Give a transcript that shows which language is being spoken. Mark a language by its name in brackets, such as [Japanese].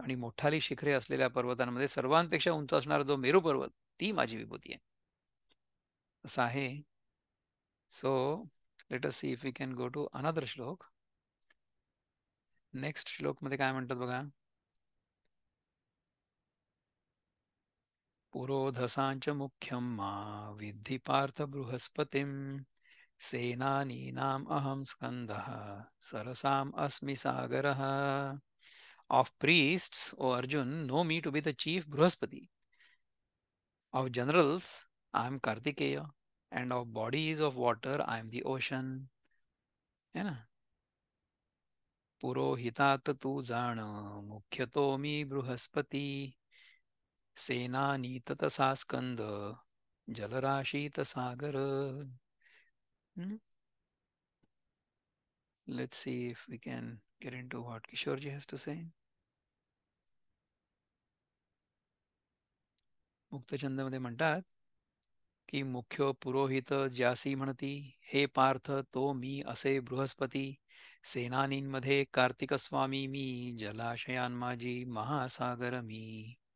[Marathi] आणि मोठाली शिखरे असलेल्या पर्वतांमध्ये सर्वांपेक्षा उंच असणारा जो मेरू पर्वत, ती माझी विभूती आहे असं आहे. [English] So let us see if we can go to another shloka. [Marathi] नेक्स्ट श्लोक मध्ये काय म्हणतात बघा. [Sanskrit] पुरोधसांच मुख्यम मा विद्धि पार्थ बृहस्पतिम, सेनानीनाम अहम स्कंदः सरसाम अस्मि सागरः. [English] Of priests, O Arjun, know me to be the chief Bruhaspati. Of generals, I am Kartikeya, and of bodies of water, I am the ocean. [Hindi] है ना. [Marathi] पुरोहितात तू जाण, मुख्य तो मी बृहस्पती, सेनानी तसा स्कंद, जलराशीत सागर. [English] Let's see if we can get into what Kishorji has to say. [Marathi] मुक्तचंद मध्ये म्हणतात की मुख्य पुरोहित ज्यासी म्हणती, हे पार्थ तो मी असे बृहस्पती, सेनानींमध्ये कार्तिक स्वामी मी, जलाशयान माझी महासागर मी.